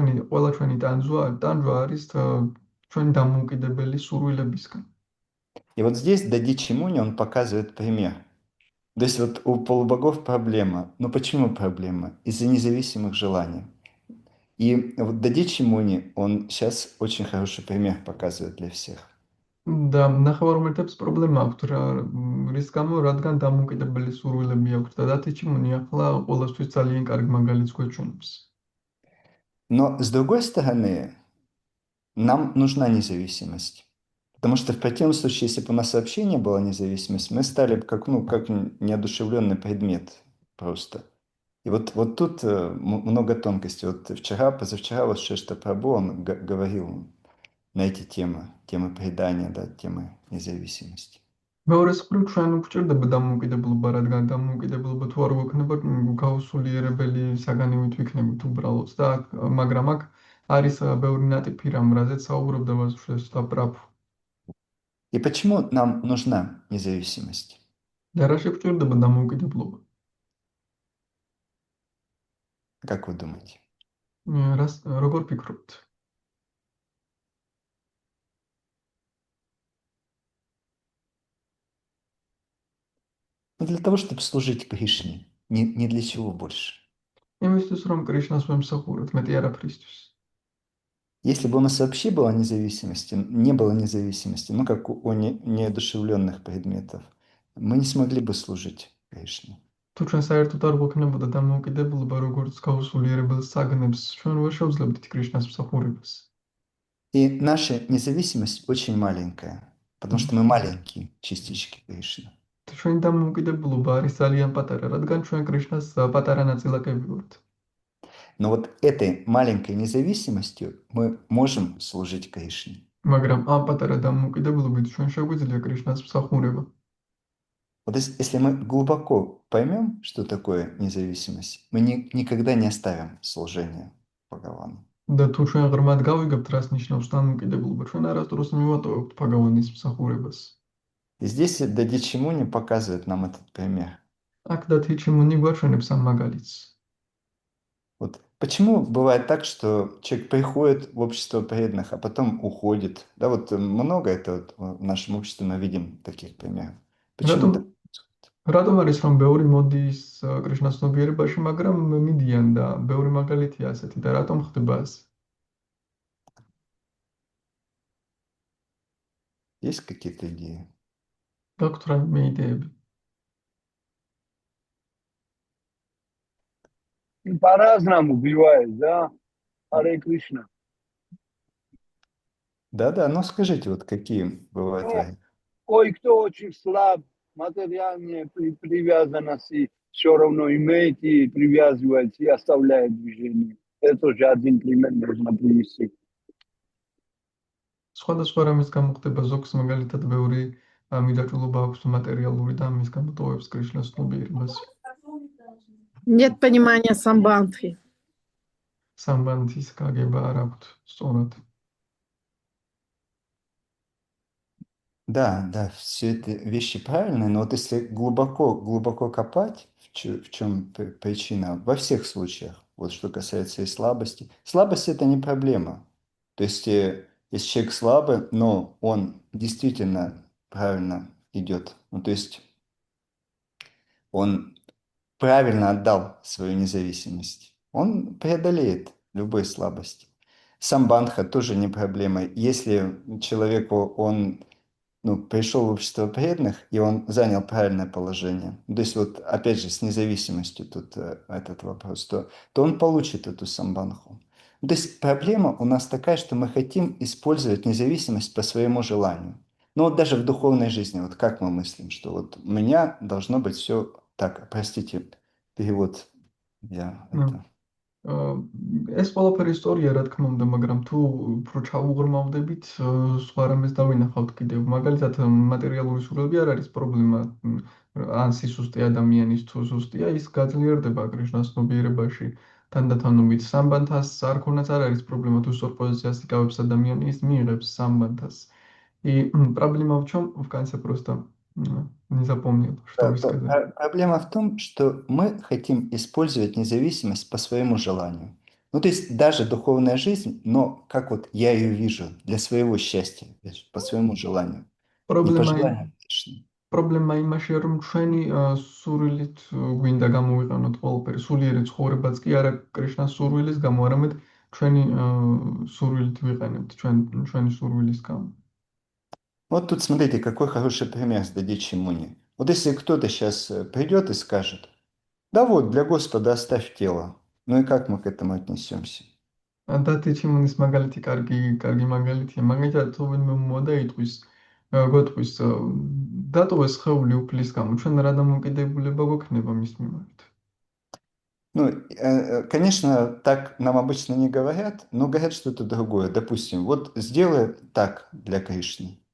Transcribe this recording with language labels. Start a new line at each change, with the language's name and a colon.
Georgian: ყველა ჩვენი ტანჯვა არის ჩვენი დამოუკიდებელი სურვილებისგან.
Russian: И вот здесь Дадичи Муни, он показывает пример. То есть вот у полубогов проблема. Но почему проблема? Из-за независимых желаний. И вот Дадичи Муни, он сейчас очень хороший пример показывает для всех.
Georgian: და ნახევარმერთებს პრობლემა აქვთ რის გამო, რადგან დამოუკიდებელი სურვილები აქვთ და დათიჩიმუნი ახლა ყველასთვის ძალიან კარგი მაგალითს გვეჩვენებს.
Russian: Но с другой стороны, нам нужна независимость. Потому что в противном случае, если бы у нас вообще не было независимости, мы стали бы как неодушевленный предмет просто. И вот тут много тонкостей. Вот позавчера вот Шешта Прабху, он говорил на эти темы предания, да, темы независимости.
Georgian: მეორეს მხრივ ჩვენ გვჭირდება დამოუკიდებლობა, რადგან დამოუკიდებლობა თუ არ გვექნება, გაუსულიერებელი საგანივით ვიქნებით უბრალოდ და მაგრამ აქ არის ბევრი ნატიფი რამ, რაზეც საუბრობდა Шешта Прабху.
Russian: И почему нам нужна независимость?
Georgian: და რა შეგვჭირდება დამოუკიდებლობა?
Russian: Как вы думаете?
Georgian: როგორ ფიქრობთ?
Russian: Ну, для того, чтобы служить Кришне, не для чего больше.
Georgian: იმისთვის რომ კრიშნას ვემსახუროთ, მეტი არაფრისთვის.
Russian: Если бы у нас вообще была независимость, не было независимости, ну, как у неодушевленных предметов, мы не смогли бы служить Кришне.
Georgian: თუ ჩვენ საერთოდ არ გვექნებოდა დამოუკიდებლობა, როგორც გაუსულიერებელ საგნებს, ჩვენ ვერ შევძლებდით კრიშნას მსახურებას.
Russian: И наша независимость очень маленькая, потому что мы маленькие частички Кришны.
Georgian: ჩვენი დამოუკიდებლობა არის ძალიან პატარა, რადგან ჩვენ კრიშნას პატარა ნაწილაკები ვართ.
Russian: Но вот этой маленькой независимостью мы можем служить Кришне.
Georgian: მაგრამ ამ პატარა დამოუკიდებლობით ჩვენ შეგვიძლია კრიშნას მსახურება.
Russian: Вот если мы глубоко поймем, что такое независимость, мы никогда не оставим служение Бхагавану.
Georgian: და თუ ჩვენ ღრმად გავიგებთ, რას ნიშნავს დამოუკიდებლობა, ჩვენ არასდროს მივატოვებთ Бхагаваნის მსახურებას.
Russian: И здесь Дадичи Муни показывает нам этот пример.
Georgian: აქ დათიჩიმუნი გვაჩვენებს ამ მაგალითს.
Russian: Вот почему бывает так, что человек приходит в общество преданных, а потом уходит? Да, вот много это вот в нашем обществе мы видим таких примеров. Почему так?
Georgian: რატომ არის რომ ბევრი მოდის კრიშნას ცნობიერებაში, მაგრამ მიდიან და ბევრი მაგალითია ასეთი და რატომ ხდება ასე?
Russian: Есть какие-то идеи?
Georgian: გაქვთ რაიმე იდეები?
Russian: По-разному бывает, да? Харе Кришна. Да, но скажите, вот какие бывают варианты? Кое-кто очень слаб, материальные привязанности, все равно имеет и привязывается, и оставляет движение. Это тоже один пример можно привести.
Georgian: სხვადასხვა რამის გამო ხდება ზოგს მაგალითად ბევრი მიდაჭულობა აქვს მატერიალური და ამის გამო ტოვებს კრიშნას ცნობიერებას.
Russian: Нет понимания самбандхи.
Georgian: სამბანთის გაგება არ აქვთ სწორად.
Russian: Да, все это вещи правильные, но вот если глубоко копать, в чем причина, во всех случаях, вот что касается и слабости. Слабость – это не проблема. То есть, если человек слабый, но он действительно правильно идет, ну, то есть он правильно отдал свою независимость, он преодолеет любые слабости. Самбандха тоже не проблема. Если человеку он пришел в общество преданных, и он занял правильное положение, то есть вот опять же с независимостью тут этот вопрос, то он получит эту самбандху. То есть проблема у нас такая, что мы хотим использовать независимость по своему желанию. Но вот даже в духовной жизни, вот как мы мыслим, что вот у меня должно быть все Так, простите, перевод. Я Ну. это...
Georgian: ეს ყველაფერი ისტორია, რა თქმა უნდა, მაგრამ თუ უფრო ჩავუღრმავდებით, სხვა რამეს დავინახავთ კიდევ. მაგალითად, მატერიალური სურვილები არ არის პრობლემა. ან სისუსტე ადამიანის თუ სუსტია, ის გაძლიერდება კრიშნას ცნობიერებაში თანდათანობით. სამბანთას არქონაც არ არის პრობლემა, თუ სწორ პოზიციას იკავებს ადამიანი, ის მიიღებს самбантас.
Russian: И проблема в чем? В конце просто не запомнил, что вы сказали. Проблема в том, что мы хотим использовать независимость по своему желанию. Ну, то есть даже духовная жизнь, но как вот я ее вижу, для своего счастья, по своему желанию. Не по Проблема желанию Кришны.
Georgian: პრობლემა იმაშია, რომ ჩვენი სურვილით გვინდა გამოვიყენოთ ყველაფერი, სულიერი ცხოვრებაც კი არა კრიშნას სურვილის გამო, არამედ ჩვენი სურვილით ვიყენებთ, ჩვენი სურვილის გამო.
Russian: Вот тут смотрите, какой хороший пример с Дадичи Муни. Вот если кто-то сейчас придет и скажет, да вот, для Господа оставь тело. Ну и как мы к этому отнесемся?
Georgian: დათიჩი მუნის მაგალითი კარგი მაგალითია. მაგალითად, თუ ვინმე მომდა იტყვის, გეტყვის, დატოვეს სხეული უფლის გამო, ჩვენ რა დამოკიდებულება გვექნება მის მიმართ?
Russian: Ну, конечно, так нам обычно не говорят, но говорят что-то другое. Допустим, вот сделай так для Кришны.